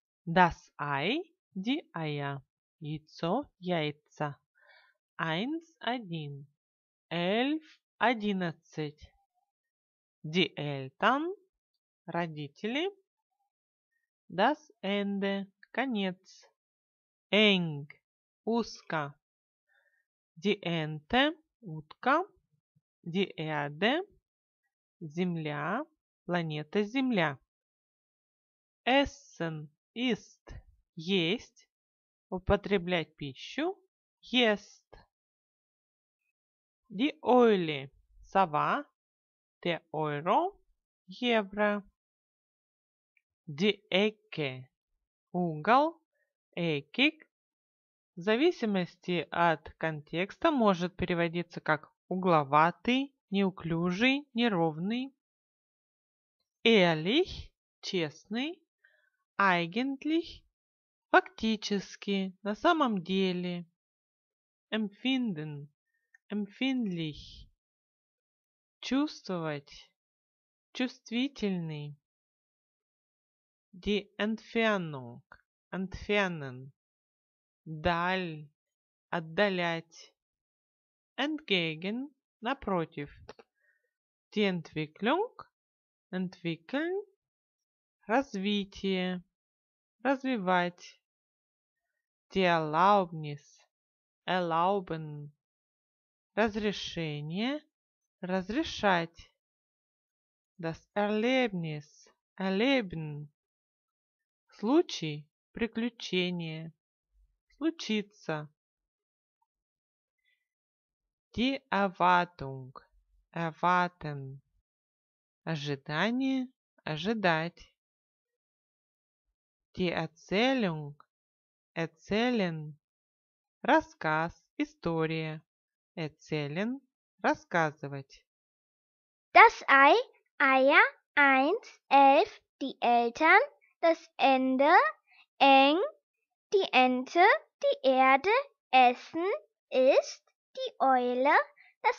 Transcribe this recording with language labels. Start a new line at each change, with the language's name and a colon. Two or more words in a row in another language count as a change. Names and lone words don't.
German: Das Ei, die Eier.
Russian: Яйцо, яйца.
German: 1, 1. 11, 11. Die Eltern, родители. Das Ende,
Russian: конец.
German: Eng, узко. Die Ente, утка. Die Erde,
Russian: земля, планета Земля.
German: Essen, ist,
Russian: есть, употреблять пищу, ест.
German: Die Eule, сова, der Euro, евро. Die Ecke,
Russian: угол, eckig, в зависимости от контекста может переводиться как угловатый, неуклюжий, неровный.
German: Ehrlich, честный.
Russian: Eigentlich, фактически, на самом деле.
German: Empfinden, empfindlich,
Russian: чувствовать, чувствительный.
German: Die Entfernung, entfernen,
Russian: даль, отдалять.
German: Entgegen, напротив. Die Entwicklung, entwickeln,
Russian: развитие, развивать.
German: Die Erlaubnis, erlauben,
Russian: разрешение, разрешать.
German: Das Erlebnis, erleben,
Russian: случай, приключение, случиться.
German: Die Erwartung, erwarten,
Russian: ожидание, ожидать.
German: Die Erzählung, erzählen,
Russian: рассказ, история.
German: Erzählen, рассказывать. Das Ei, Eier, 1, 11, die Eltern, das Ende, eng, die Ente, die Erde, Essen, ist, die Eule, das